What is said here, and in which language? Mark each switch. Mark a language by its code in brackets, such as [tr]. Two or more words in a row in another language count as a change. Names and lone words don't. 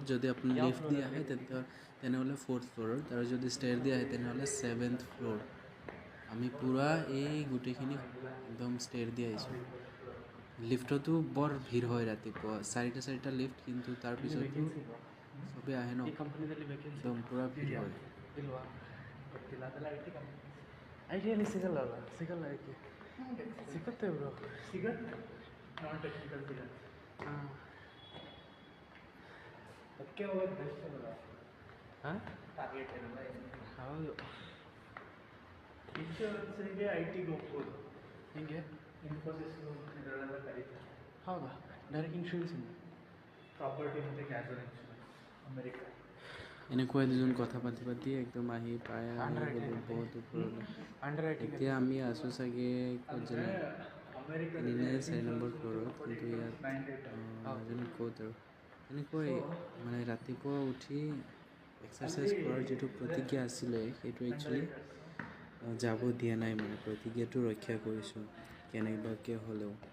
[as] যদি আপুনি লিফ্ট দি আহে তেনেহ'লে 4th ফ্ল'ৰত, আৰু যদি ষ্টেৰ দি আহে তেনেহ'লে 7th ফ্ল'ৰ। আমি পূৰা এই গোটেইখিনি একদম ষ্টেৰ দি আহিছোঁ। লিফ্টতো বৰ ভিৰ হয় ৰাতিপুৱা, চাৰিটা লিফ্ট, কিন্তু তাৰপিছতো চবেই আহে ন, একদম পূৰা ভিৰ হয়। [kn] ಐಟಿಯಲ್ಲಿ ಸಿಗಲ್ಲ ಐಟಿ ಸಿಗುತ್ತೆ ಬ್ರೋ, ಸಿಗುತ್ತೆ [en] non technical [kn] ಸಿಗಲ್ಲ. ಹಾಂ ಅದಕ್ಕೆ ಹೋಗೋದು ಬೆಸ್ಟ್ ಅಲ್ಲ. ಹಾಂ ಟಾರ್ಗೆಟ್ ಏನಲ್ಲ. ಹೌದು, ಇನ್ಶೂರೆನ್ಸಿಗೆ ಐಟಿಗೆ ಹೋಗ್ಬೋದು. ಹಿಂಗೆ ಇನ್ಫೋಸಿಸ್ ಇದರಲ್ಲೆಲ್ಲ ಕರೀತಾರೆ. ಹೌದಾ, [en] direct insurance [kn] ಇದೆ, ಪ್ರಾಪರ್ಟಿ ಮತ್ತು [en] casual insurance [kn] ಅಮೆರಿಕ. [as] এনেকুৱা দুজন কথা পাতি একদম আহি পায় বহুত ওপৰলৈ। এতিয়া আমি আছোঁ চাগে ক'ত জানে, 3 নে 4 নম্বৰ ফ্ল'ৰত, কিন্তু ইয়াত নাজানো ক'ত আৰু। এনেকৈ মানে ৰাতিপুৱা উঠি এক্সাৰচাইজ কৰাৰ যিটো প্ৰতিজ্ঞা আছিলে সেইটো একচুৱেলি যাব দিয়া নাই, মানে প্ৰতিজ্ঞাটো ৰক্ষা কৰিছোঁ কেনেবাকৈ হ'লেও।